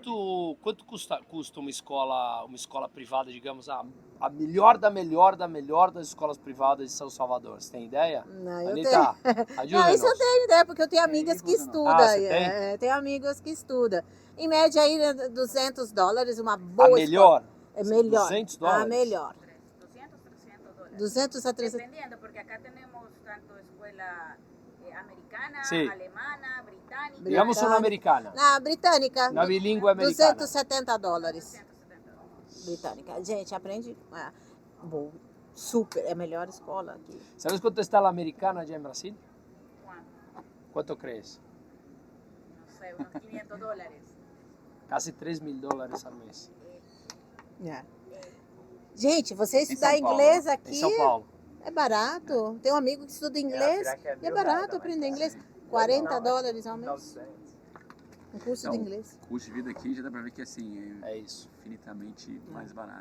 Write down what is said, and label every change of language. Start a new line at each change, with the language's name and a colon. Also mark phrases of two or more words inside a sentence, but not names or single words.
Portuguese: Quanto custa uma escola privada, digamos, a melhor das escolas privadas de São Salvador? Você tem ideia? Não, eu Anitta, Não, ajuda-nos. isso eu tenho ideia, porque eu tenho amigas que estudam. você tem? Tenho amigos que estudam. Em média aí, $200, uma boa A melhor? escola. É melhor. $200? A melhor. 200, $300. 200 a 300.
Spanish: Dependiendo, porque acá tenemos tanto escuela americana, Sí. alemana, británica.
Portuguese: Digamos uma americana. Na britânica, Na bilíngue americana. $270. $270. Britânica. Gente, aprende. Bom, super. É a melhor escola aqui.
Spanish: ¿Sabes cuánto está la americana allá en Brasil? ¿Cuánto? ¿Cuánto crees? No sé, unos $500. Casi $3.000 al mes.
Portuguese: Gente, você estudar São Paulo, inglês Em aqui São Paulo. é barato. Tem um amigo que estuda inglês e é barato aprender inglês. $40 ao mês. Um curso de inglês. O custo de vida aqui já dá pra ver que assim, É isso. infinitamente mais barato.